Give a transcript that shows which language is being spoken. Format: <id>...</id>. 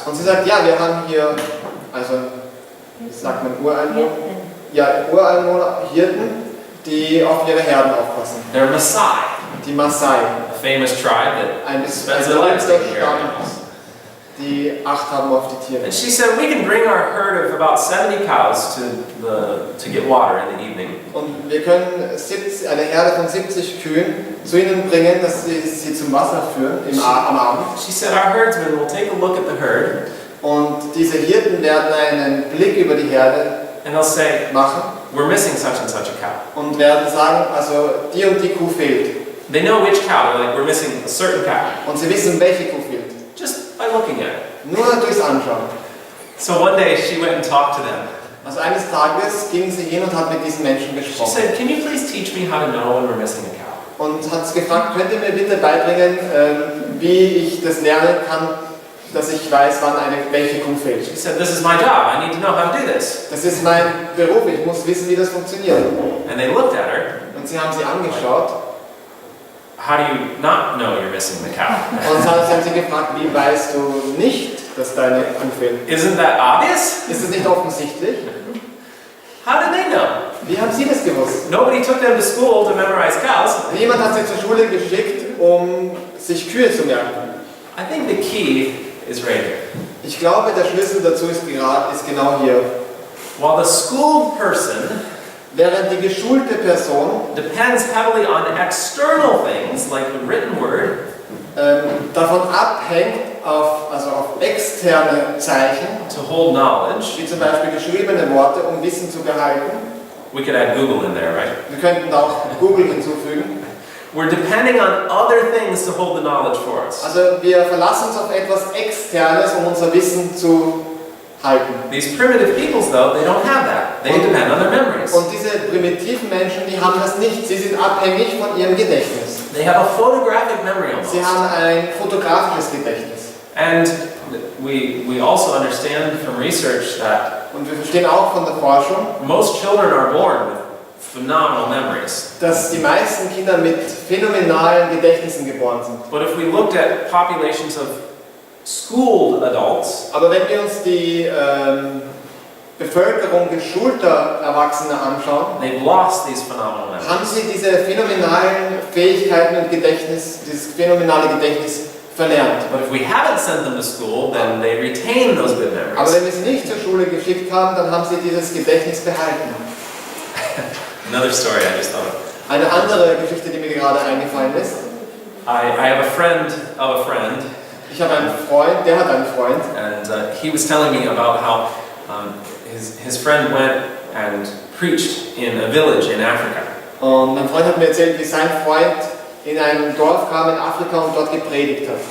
<de>Und sie sagt, ja, wir haben hier, also, wie sagt man, Ureinwohner? Ja, Ureinwohner, Hirten, die auf ihre Herden aufpassen.</de> <en>They're Maasai,</en> <de>Die Maasai.</de> <en>a famous tribe that</en> <de>Ein</de> <en>spends their lives taking care of</en> <de>Stamm,</de> <en>animals.</en> <de>die Acht haben auf die Tiere.</de> <en>And she said, we can bring our herd of about 70 cows to get water in the evening.</en> <de>Und wir können eine Herde von 70 Kühen zu ihnen bringen, dass sie zum Wasser führen am Abend.</de> <en>She said, our herdsmen will take a look at the herd</en> <de>Und diese Hirten werden einen Blick über die Herde</de> <en>and they'll say,</en> <de>machen</de> <en>we're missing such and such a cow.</en> <de>und werden sagen, also die und die Kuh fehlt.</de> <en>They know which cow. They're like, we're missing a certain cow.</en> <de>Und sie wissen, welche Kuh fehlt.</de> <en>Just by looking at it.</en> <de>Nur durchs Anschauen.</de> <en>So one day she went and talked to them.</en> <de>Also eines Tages ging sie hin und hat mit diesen Menschen</de> <en>She</en> <de>gesprochen.</de> <en>said, can you please teach me how to know when we're missing a cow?</en> <de>Und hat gefragt, könnt ihr mir bitte beibringen, wie ich das lernen kann, dass ich weiß, wann welche Kuh fehlt.</de> <en>She said, this is my job. I need to know how to do this.</en> <de>Das ist mein Beruf, ich muss wissen, wie das funktioniert.</de> <en>And they looked at her.</en> <de>Und sie haben sie angeschaut</de> <en>How do you not know you're missing the cow?</en> <de>und sie haben sie gefragt, wie weißt du nicht, dass deine Kuh fehlt?</de> <en>Isn't that obvious?</en> <de>Ist das nicht offensichtlich?</de> <en>How did they know?</en> <de>Wie haben sie das gewusst?</de> <en>Nobody took them to school to memorize cows.</en> <de>Niemand hat sie zur Schule geschickt, um sich Kühe zu merken.</de> <en>I think the key is right here.</en> <de>Ich glaube, der Schlüssel dazu ist genau hier.</de> <en>While the schooled person</en> <de>Während die geschulte Person</de> <en>depends heavily on external things like the written word,</en> <de>davon abhängt, auf externe Zeichen,</de> <en>to hold knowledge.</en> <de>wie zum Beispiel geschriebene Worte, um Wissen zu behalten.</de> <en>We could add Google in there, right?</en> <de>Wir könnten da auch Google hinzufügen.</de> <en>We're depending on other things to hold the knowledge for us.</en> <de>Also wir verlassen uns auf etwas Externes, um unser Wissen zu halten.</de> <en>These primitive peoples, though, they don't have that. They depend on their memories.</en> <de>Und diese primitiven Menschen, die haben das nicht. Sie sind abhängig von ihrem Gedächtnis.</de> <en>They have a photographic memory almost.</en> <de>Sie haben ein fotografisches Gedächtnis.</de> <en>And we also understand from research that</en> <de>Und wir verstehen auch von der Forschung,</de> <en>most children are born with phenomenal memories.</en> <de>dass die meisten Kinder mit phänomenalen Gedächtnissen geboren sind.</de> <en>But if we looked at populations of schooled adults,</en> <de>Aber wenn wir uns die Bevölkerung geschulter Erwachsener anschauen,</de> <en>they've lost these phenomenal memories.</en> <de>haben sie diese phänomenalen Fähigkeiten und dieses phänomenale Gedächtnis verlernt.</de> <en>But if we haven't sent them to school, then they retain those good</en> <de>Aber</de> <en>memories.</en> <de>wenn wir sie nicht zur Schule geschickt haben, dann haben sie dieses Gedächtnis behalten.</de> <en>Another story I just thought of.</en> <de>Eine andere Geschichte, die mir gerade eingefallen ist.</de> <en>I have a friend of a friend,</en> <de>Ich habe einen Freund, der hat einen Freund.</de> <en>and he was telling me about how his friend went and preached in a village in Africa.</en> <de>Und mein Freund hat mir erzählt, wie sein Freund in einem Dorf kam in Afrika und dort gepredigt hat.</de>